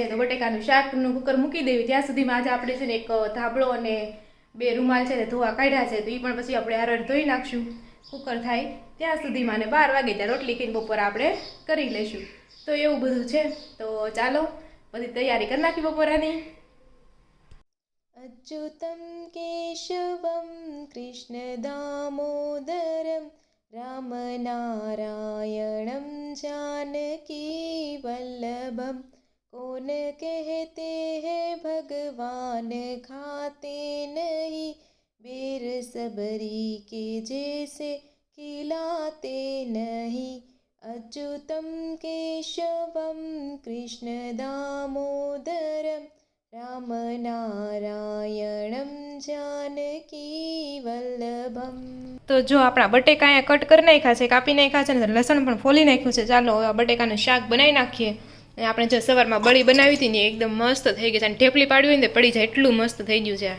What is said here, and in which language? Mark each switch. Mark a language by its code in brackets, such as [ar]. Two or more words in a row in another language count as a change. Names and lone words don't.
[gu] તો બટેકાનું શાકનું કુકર મૂકી દેવી. ત્યાં સુધીમાં આજે આપણે છે ને એક ધાબળો અને 2 રૂમાલ છે ને ધોવા કાઢ્યા છે. તો એ પણ પછી આપણે હારે ધોઈ નાખશું કુકર થાય ત્યાં સુધીમાં. અને 12 વાગે ત્યાં રોટલી કરીને બપોર આપણે કરી લઈશું. તો એવું બધું છે. તો ચાલો બધી તૈયારી કરી નાખી બપોરાની. [sa] अच्युतं केशवं कृष्णदामोदरं रामनारायणं जानकीवल्लभं [hi] कौन कहते हैं भगवान खाते नहीं बेर सबरी के जैसे खिलाते नहीं [sa] अच्युतं केशवं कृष्णदामोदरं रामनारायणं जानकीवल्लभं. [gu] તો જો આપણા બટેકા અહીંયા કટ કરી નાખ્યા છે, કાપી નાખ્યા છે ને લસણ પણ ફોલી નાખ્યું છે. ચાલો હવે બટેકાનું શાક બનાવી નાખીએ. અને આપણે જો સવારમાં બળી બનાવી હતી ને એકદમ મસ્ત થઈ ગઈ છે. અને ઢેફલી પાડવી હોય ને પડી જાય એટલું મસ્ત થઈ ગયું છે.